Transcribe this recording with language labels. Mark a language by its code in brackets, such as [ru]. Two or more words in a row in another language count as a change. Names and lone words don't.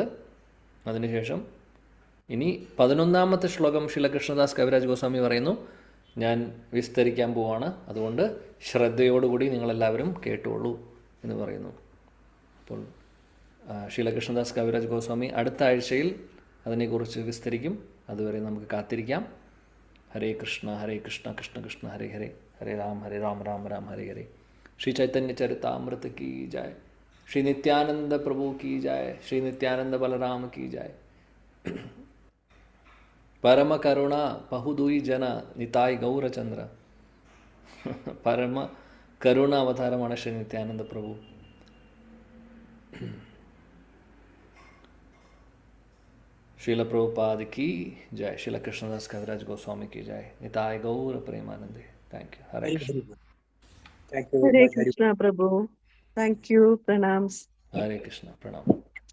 [ml] അതിനുശേഷം ഇനി 11ാമത്തെ ശ്ലോകം ശീലകൃഷ്ണദാസ് കവിരാജ് ഗോസ്വാമി പറയുന്നു, ഞാൻ വിസ്തരിക്കാൻ പോവാണ്, അതുകൊണ്ട് ശ്രദ്ധയോടുകൂടി നിങ്ങളെല്ലാവരും കേട്ടോളൂ എന്ന് പറയുന്നു. അപ്പോൾ ശീലകൃഷ്ണദാസ് കവിരാജ് ഗോസ്വാമി അടുത്ത ആഴ്ചയിൽ അതിനെക്കുറിച്ച് വിസ്തരിക്കും. അതുവരെ നമുക്ക് കാത്തിരിക്കാം. [sa] ഹരേ കൃഷ്ണ ഹരേ കൃഷ്ണ കൃഷ്ണ കൃഷ്ണ ഹരേ ഹരേ, ഹരേ രാം രാം രാം ഹരേ ഹരേ. [hi] ശ്രീ ചൈതന്യ ചരിതാമൃത की जय, श्री नित्यानंद प्रभु की जय, श्री नित्यानंद बलराम की जय. [bn] পরম করুণা বহুদুই জন নিতাই গৌরচন্দ্র. [ml] പരമ കരുണ അവതാരമാണ് ശ്രീ നിത്യാനന്ദ പ്രഭു. [hi] श्रील प्रभुपाद की जय, श्रील कृष्णदास कविराज गोस्वामी की जय, निताय गौर प्रेमानंदे. [en] Thank you. [sa] हरे कृष्ण. ഹരേ കൃഷ്ണ [ml] പ്രഭു. [en] Thank you. [ml] പ്രണാംസ്. [sa] हरे कृष्ण. [hi] प्रणाम.